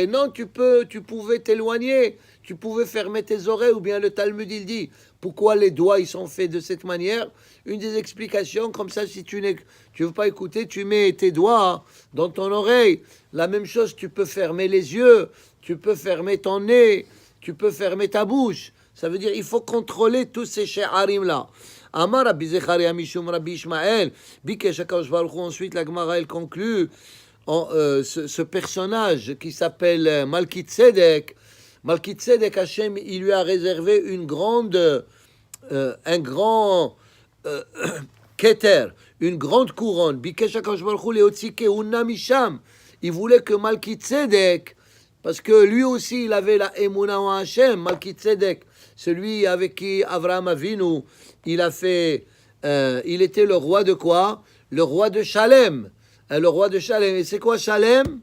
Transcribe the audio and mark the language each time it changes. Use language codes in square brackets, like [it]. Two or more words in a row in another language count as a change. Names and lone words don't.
[fr] Non, tu pouvais t'éloigner, tu pouvais fermer tes oreilles, ou bien le Talmud, il dit, pourquoi les doigts, ils sont faits de cette manière. Une des explications, comme ça, si tu veux pas écouter, tu mets tes doigts dans ton oreille. La même chose, tu peux fermer les yeux, tu peux fermer ton nez, tu peux fermer ta bouche. Ça veut dire il faut contrôler tous ces she'arim-là. [he] אמר רבי זכריה משום רבי ישמעאל, ביקש הקדוש ברוך הוא. [fr] Ensuite, la Gemara, elle conclut ce personnage qui s'appelle Malki Tzedek. Malki Tzedek, Hashem, il lui a réservé un grand keter, une grande couronne. [he] ביקש הקדוש ברוך הוא להוציא כהונה משם. [fr] Il voulait que Malki Tzedek, parce que lui aussi, il avait la émouna en Hashem, Malki Tzedek, celui avec qui Avraham Avinu, il était le roi de quoi? Le roi de Shalem. Le roi de Shalem. Et c'est quoi Shalem?